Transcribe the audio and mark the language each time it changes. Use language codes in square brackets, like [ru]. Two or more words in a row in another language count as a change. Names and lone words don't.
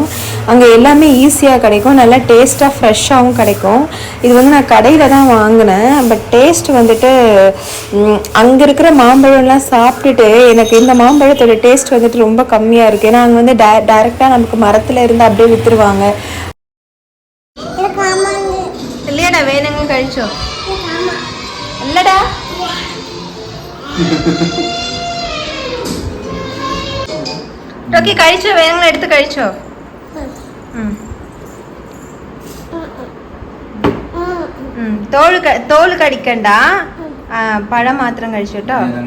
[ta] அங்கே எல்லாமே ஈஸியாக கிடைக்கும். நல்லா டேஸ்ட்டாக ஃப்ரெஷ்ஷாகவும் கிடைக்கும். இது வந்து நான் கடையில் தான் வாங்கினேன். பட் டேஸ்ட் வந்துட்டு அங்கே இருக்கிற மாம்பழம்லாம் சாப்பிட்டுட்டு எனக்கு இந்த மாம்பழத்தோட டேஸ்ட் வந்துட்டு ரொம்ப கம்மியாக இருக்குது. ஏன்னா அங்கே வந்து டைரெக்டாக நமக்கு மரத்தில் இருந்து அப்படியே விற்றுருவாங்க. [ml] ഇല്ലടാ വേനങ്ങ് കഴിച്ചോ? അല്ലടാ ടോക്കി കഴിച്ചോ? വേനങ്ങൾ എടുത്ത് കഴിച്ചോ? തോല് കടിക്കണ്ട, പഴം മാത്രം കഴിച്ചു കേട്ടോ.